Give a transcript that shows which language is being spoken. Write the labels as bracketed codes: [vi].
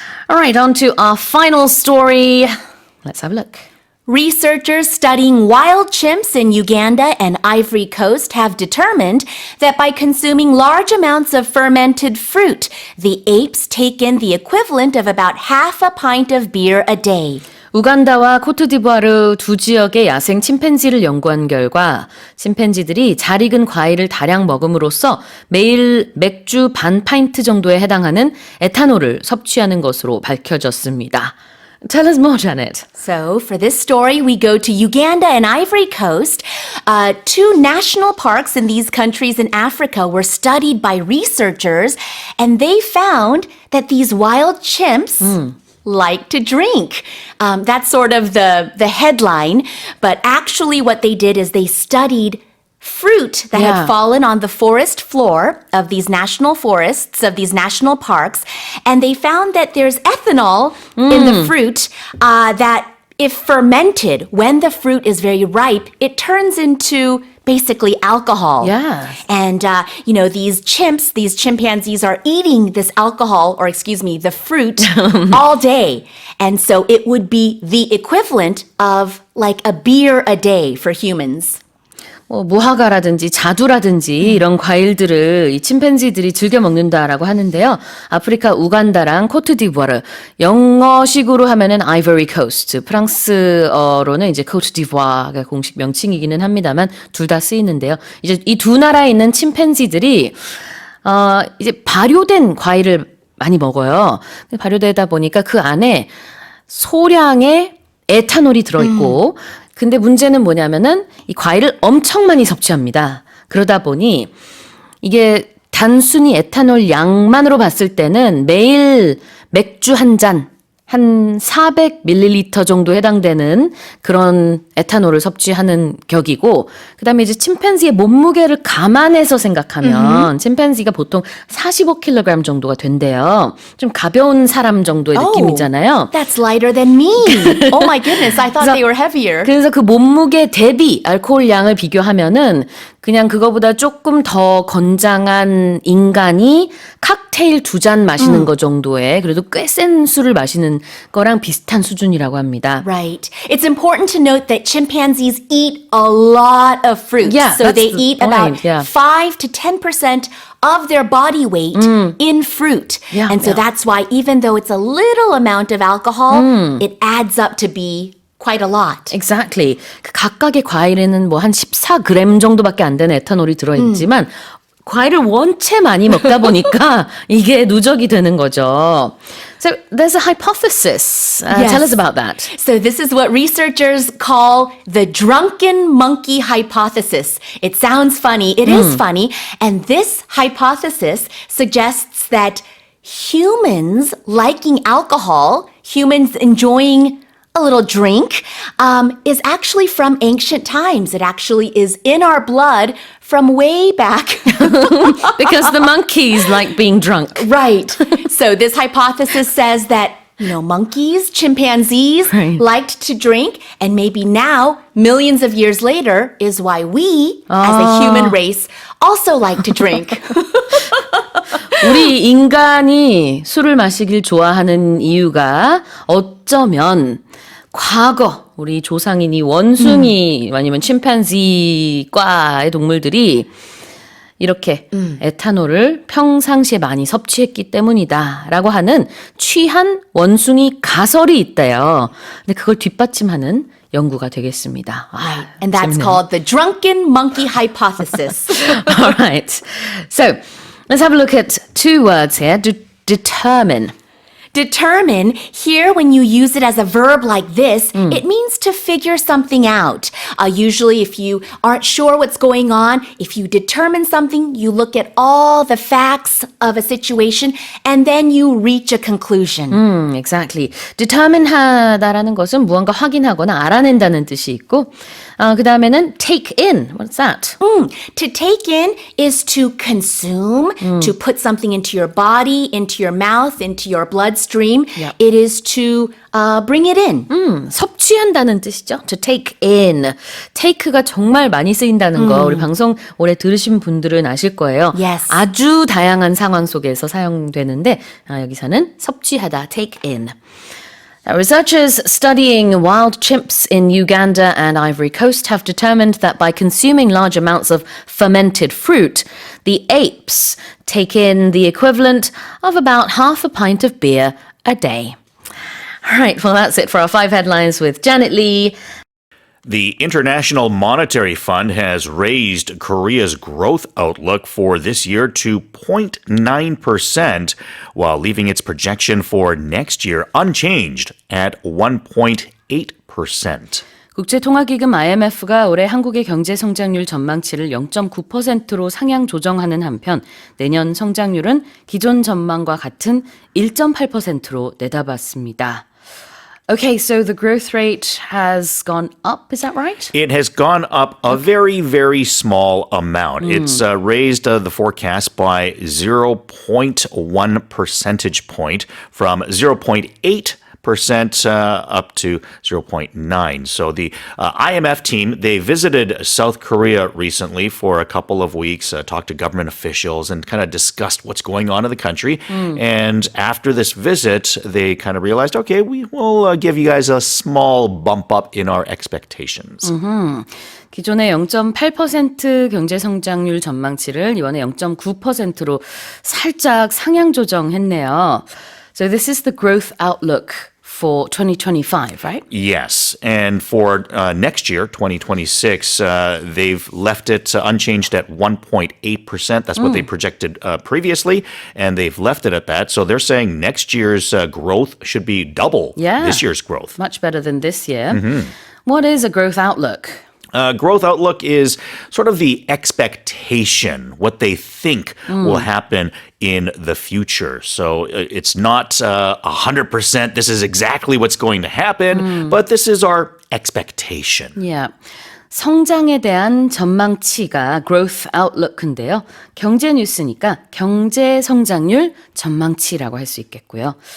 [en] All right, on to our final story. Let's have a look. Researchers studying wild chimps in Uganda and Ivory Coast have determined that by consuming large amounts of fermented fruit, the apes take in the equivalent of about half a pint of beer a day. [ko] 우간다와 코트디부아르 두 지역의 야생 침팬지를 연구한 결과 침팬지들이 잘 익은 과일을 다량 먹음으로써 매일 맥주 반 파인트 정도에 해당하는 에탄올을 섭취하는 것으로 밝혀졌습니다. [en] Tell us more, Janet. So, for this story, we go to Uganda and Ivory Coast. 2 national parks in these countries in Africa were studied by researchers, and they found that these wild chimps like to drink. That's sort of the headline. But actually what they did is they studied fruit that had fallen on the forest floor of these national forests, of these national parks, and they found that there's ethanol in the fruit that if fermented, when the fruit is very ripe, it turns into basically alcohol. Yeah. And, these chimpanzees are eating this alcohol, or excuse me, the fruit all day. And so it would be the equivalent of like a beer a day for humans. [ko] 무화과라든지 자두라든지 이런 과일들을 이 침팬지들이 즐겨 먹는다라고 하는데요. 아프리카 우간다랑 코트디부아르, 영어식으로 하면은 아이보리 코스트, 프랑스어로는 이제 코트디부아르가 공식 명칭이기는 합니다만 둘 다 쓰이는데요. 이제 이 두 나라에 있는 침팬지들이 이제 발효된 과일을 많이 먹어요. 발효되다 보니까 그 안에 소량의 에탄올이 들어있고 근데 문제는 뭐냐면은 이 과일을 엄청 많이 섭취합니다. 그러다 보니 이게 단순히 에탄올 양만으로 봤을 때는 매일 맥주 한 잔, 한 400ml 정도 해당되는 그런 에탄올을 섭취하는 격이고 그다음에 이제 침팬지의 몸무게를 감안해서 생각하면 침팬지가 보통 45kg 정도가 된대요. 좀 가벼운 사람 정도의 느낌이잖아요. [en] That's lighter than me. Oh my goodness, I thought they were heavier. [ko] 그래서 그 몸무게 대비 알코올 양을 비교하면은 그냥 그거보다 조금 더 건장한 인간이 칵테일 2잔 마시는 거 정도의 그래도 꽤 센 술을 마시는 거랑 비슷한 수준이라고 합니다. [en] Right. It's important to note that chimpanzees eat a lot of fruit. Yeah, so they that's the eat point, about yeah. 5 to 10% of their body weight in fruit. Yeah, and so that's why even though it's a little amount of alcohol, it adds up to be quite a lot. Exactly. [ko] 그 각각의 과일에는 뭐 한 14g 정도밖에 안 되는 에탄올이 들어있지만 과일을 원체 많이 먹다 보니까 이게 누적이 되는 거죠. [en] So there's a hypothesis. Yes. Tell us about that. So this is what researchers call the drunken monkey hypothesis. It sounds funny. It is funny. And this hypothesis suggests that humans liking alcohol, humans enjoying a little drink, is actually from ancient times. It actually is in our blood from way back. Because the monkeys like being drunk. Right. So this hypothesis says that, monkeys, chimpanzees liked to drink, and maybe now, millions of years later, is why we, as a human race, also like to drink. [ko] 우리 인간이 술을 마시길 좋아하는 이유가 어쩌면 과거 우리 조상인이 원숭이 아니면 침팬지과의 동물들이 이렇게 에탄올을 평상시에 많이 섭취했기 때문이다라고 하는 취한 원숭이 가설이 있대요. 근데 그걸 뒷받침하는 연구가 되겠습니다. [en] Right. And that's called the drunken monkey hypothesis. All right. So let's have a look at two words here. Determine. Determine, here when you use it as a verb like this, it means to figure something out. Usually if you aren't sure what's going on, if you determine something, you look at all the facts of a situation and then you reach a conclusion. Exactly. [ko] Determine 하다라는 것은 무언가 확인하거나 알아낸다는 뜻이 있고 그 다음에는 take in. [en] What's that? To take in is to consume, to put something into your body, into your mouth, into your bloodstream. Yep. It is to bring it in. [ko] 섭취한다는 뜻이죠. To take in. take가 정말 많이 쓰인다는 거 우리 방송 오래 들으신 분들은 아실 거예요. [en] Yes. [ko] 아주 다양한 상황 속에서 사용되는데 여기서는 섭취하다. [en] take in. Researchers studying wild chimps in Uganda and Ivory Coast have determined that by consuming large amounts of fermented fruit, the apes take in the equivalent of about half a pint of beer a day. All right, well, that's it for our 5 headlines with Janet Lee. The International Monetary Fund has raised Korea's growth outlook for this year to 0.9%, while leaving its projection for next year unchanged at 1.8%. [ko] 국제통화기금 IMF가 올해 한국의 경제 성장률 전망치를 0.9%로 상향 조정하는 한편 내년 성장률은 기존 전망과 같은 1.8%로 내다봤습니다. [en] Okay, so the growth rate has gone up, is that right? It has gone up a very, very small amount. It's raised the forecast by 0.1 percentage point from 0.8% up to 0.9. So the IMF team, they visited South Korea recently for a couple of weeks, talked to government officials and kind of discussed what's going on in the country. And after this visit, they kind of realized, okay, we will give you guys a small bump up in our expectations. [ko] 기존의 0.8% 경제 성장률 전망치를 이번에 0.9%로 살짝 상향 조정했네요. [en] So this is the growth outlook for 2025, right? Yes. And for next year, 2026, they've left it unchanged at 1.8%. That's what they projected previously. And they've left it at that. So they're saying next year's growth should be double this year's growth. Much better than this year. What is a growth outlook? Growth outlook is sort of the expectation, what they think will happen in the future. So it's not 100%, this is exactly what's going to happen, but this is our expectation. Yeah. [ko] 성장에 대한 전망치가 growth outlook인데요. 경제 뉴스니까 경제 성장률 전망치라고 할 수 있겠고요.